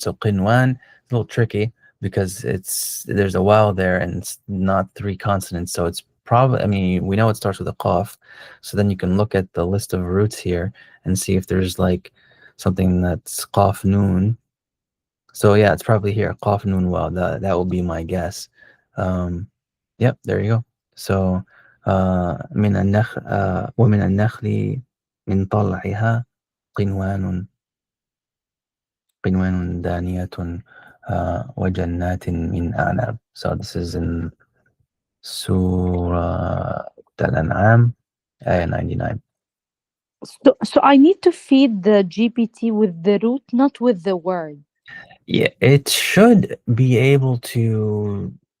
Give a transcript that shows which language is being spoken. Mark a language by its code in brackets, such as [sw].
[en] So qinwan is a little tricky because there's a vowel there and it's not three consonants, so it's probably, I mean, we know it starts with a qaf, so then you can look at the list of roots here and see if there's like something that's qaf noon. So yeah, it's probably here, qaf noon waw. That will be my guess. Yep, there you go. [ar] So من النخل ومن النخل من طلعها قنوان دانية وجنات من أعناب. [en] So this is in Surah Al-An'am, ayah 99. so I need to feed the GPT with the root, not with the word. Yeah, it should be able to.